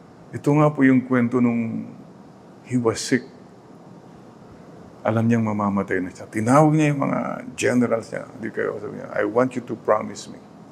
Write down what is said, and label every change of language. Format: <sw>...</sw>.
<tl>Ito nga po yung kwento nung</tl> <en>he was sick.</en> <tl>Alam niyang mamamatay na siya. Tinawag niya yung mga generals niya. Hindi kayo, sabi niya,</tl> <en>I want you to promise me.</en>